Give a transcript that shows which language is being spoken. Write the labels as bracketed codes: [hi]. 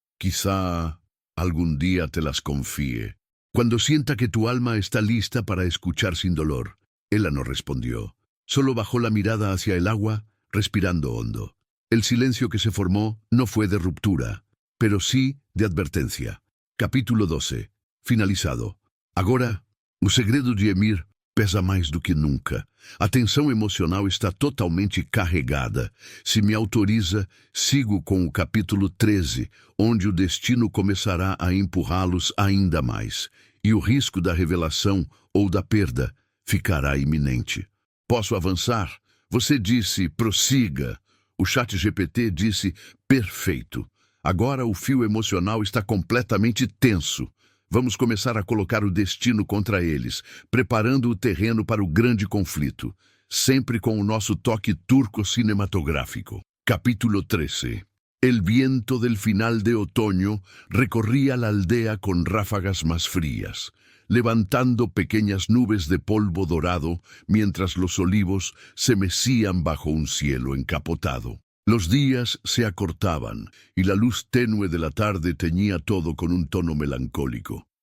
[es] Quizá algún día te las confíe. Cuando sienta que tu alma está lista para escuchar sin dolor. Ela no respondió. Solo bajó la mirada hacia el agua, respirando hondo. El silencio que se formó no fue de ruptura, pero sí de advertencia. Capítulo 12. Finalizado. [pt] Agora, o segredo de Emir pesa mais do que nunca. A tensão emocional está totalmente carregada. Se me autoriza, sigo com o capítulo 13, onde o destino começará a empurrá-los ainda mais, e o risco da revelação ou da perda ficará iminente. Posso avançar? Você disse, prossiga. O ChatGPT disse, perfeito. Agora o fio emocional está completamente tenso. Vamos começar a colocar o destino contra eles, preparando o terreno para o grande conflito, sempre com o nosso toque turco cinematográfico. Capítulo 13. [es] El viento del final de otoño recorría la aldea con ráfagas más frías, levantando pequeñas nubes de polvo dorado mientras los olivos se mecían bajo un cielo encapotado. Los días se acortaban y la luz tenue de la tarde teñía todo con un tono melancólico.